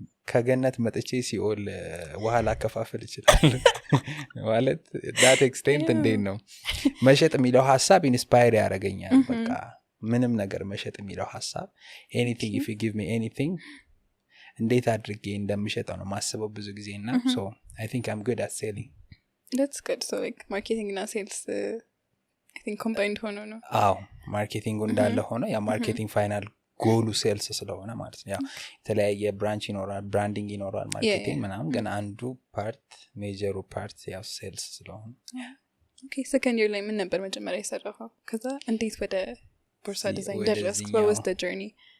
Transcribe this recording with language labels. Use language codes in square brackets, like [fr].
[am] ከገነት መጥቼ ሲኦል ውሃ ላከፋፍል ይችላል ማለት [en] that extent [am] እንዴት ነው መሸጥ የሚለው ሐሳብ ኢንስፓየር ያደርገኛል። በቃ ምንም ነገር መሸጥ የሚለው ሐሳብ [en] anything, if you give me anything [am] እንዴት አድርጌ እንደምሸጠው ነው ማስበው ብዙ ጊዜና [en] so I think I'm good at selling. That's good. So like marketing [am] እና [en] sales I think combined [am] ሆኖ ነው? አዎ ማርኬቲንግ እንዳለ ሆኖ ያ ማርኬቲንግ ፋይናል ጎሉ ሴልስ ስለሆነ ማለት ነው። ያው የተለያየ ብራንች ይኖራል ብራንዲንግ ይኖራል ማርኬቲንግ ምናምን ግን አንዱ ፓርት ሜጀሩ ፓርት ያው ሴልስ ስለሆነ ኦኬ ሰከንድ ኢየር ላይ ምን ነበር መጀመሪያ የሰራኸው? ከዛ እንዴት ወደ ቦርሳ ዲዛይን ደረስክ? [en] what was the journey?